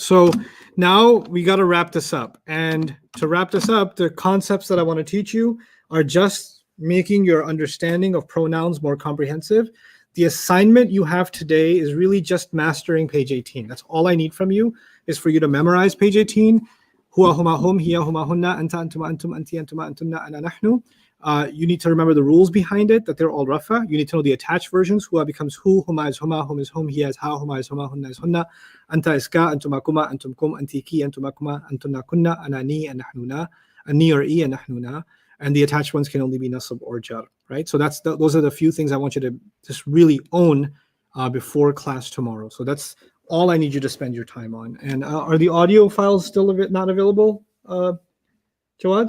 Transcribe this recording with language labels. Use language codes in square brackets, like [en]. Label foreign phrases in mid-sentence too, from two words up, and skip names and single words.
[en] So now we got to wrap this up. And to wrap this up, the concepts that I want to teach you are just making your understanding of pronouns more comprehensive. The assignment you have today is really just mastering page 18. That's all I need from you, is for you to memorize page 18. [ar] هو هما هم، هي هما هن، أنت أنتما أنتم، أنتِ أنتما أنتن، أنا نحن. [en] You need to remember the rules behind it, that they're all rafa. You need to know the attached versions. [ar] Huwa becomes ـه، هما is هما، هم is ـهم، هي is ـها، هما is huma, hunna is hunna. Anta is ـك، أنتما ـكما، أنتم ـكم، أنتِ ـكِ، أنتما ـكما، أنتن ـكن، أنا ـني, [en] and nahnuna. Ani or i, and nahnuna. And the attached ones can only be nasab or jar, right? So those are the few things I want you to just really own before class tomorrow. So that's all I need you to spend your time on. And are the audio files still not available, Jawad?